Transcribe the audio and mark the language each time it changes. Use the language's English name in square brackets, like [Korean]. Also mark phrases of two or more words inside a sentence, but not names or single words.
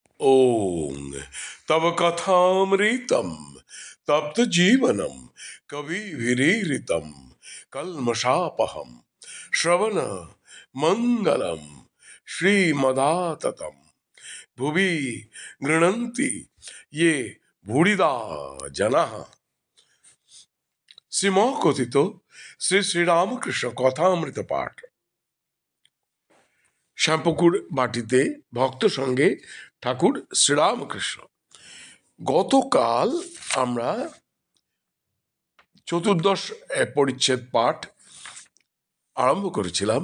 [Sanskrit] ओम तव कथामृतम तप्त जीवनम कवि विरीरितम कल्मषापहम श्रवण मंगलम श्रीमदाततम भुवि गृह्णन्ति ये भूरिदा जनाः। [Bangla] শ্রীমকথিত শ্রী শ্রীরামকৃষ্ণ কথামৃত পাঠ। শ্যামপুকুর বাটিতে ভক্ত সঙ্গে ঠাকুর শ্রীরামকৃষ্ণ। গতকাল আমরা চতুর্দশ পরিচ্ছেদ পাঠ আরম্ভ করেছিলাম।